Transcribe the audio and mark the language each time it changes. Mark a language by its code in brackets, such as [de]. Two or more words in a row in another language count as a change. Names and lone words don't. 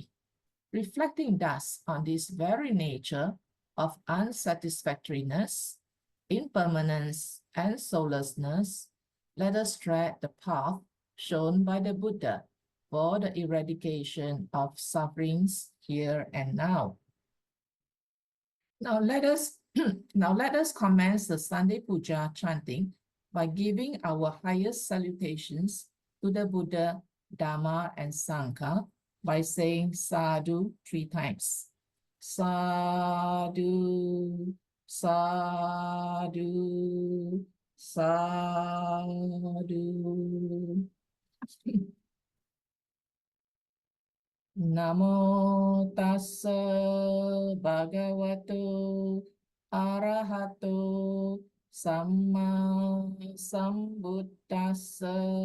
[en] Reflecting thus on this very nature of unsatisfactoriness, impermanence, and soullessness, let us tread the path shown by the Buddha for the eradication of sufferings here and now. Now let us commence the Sunday Pūjā chanting by giving our highest salutations to the Buddha, Dhamma, and Sangha by saying sadhu 3 times. [pi] Sadhu, sadhu, sadhu. Namo tassa bhagavato arahato samma sambuddhassa.